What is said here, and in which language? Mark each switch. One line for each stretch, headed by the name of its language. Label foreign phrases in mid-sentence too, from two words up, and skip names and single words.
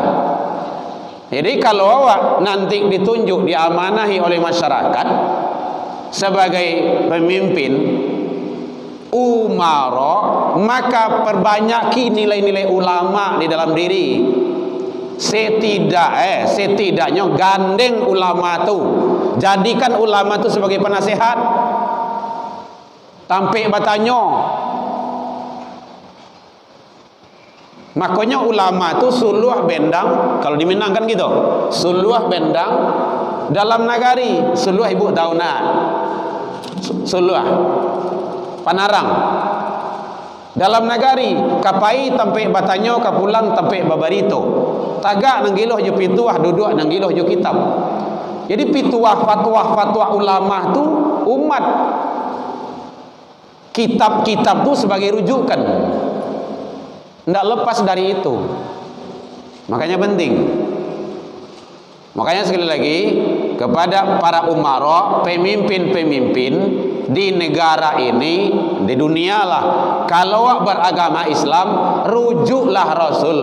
Indonesian: Jadi kalau awak nanti ditunjuk, diamanahi oleh masyarakat sebagai pemimpin umara, maka perbanyaki nilai-nilai ulama di dalam diri. Setidaknya gandeng ulama tu, jadikan ulama tu sebagai penasehat.
Minangkabau: Tampik batanyo.
Indonesian: Makanya ulama itu suluh bendang, kalau di Minang kan gitu,
Minangkabau: suluh bendang dalam nagari, suluh ibu tahu nak, suluh panarang dalam nagari, kapai tampe batanyo kapulang tampe babarito, tagak nanggiloh jo pituah duduk nanggiloh jo kitab.
Indonesian: Jadi pituah fatwa ulama tu umat, kitab-kitab tu sebagai rujukan. Tidak lepas dari itu. Makanya penting. Makanya sekali lagi kepada para umara, pemimpin-pemimpin di negara ini, di dunia lah, kalau beragama Islam, rujuklah Rasul.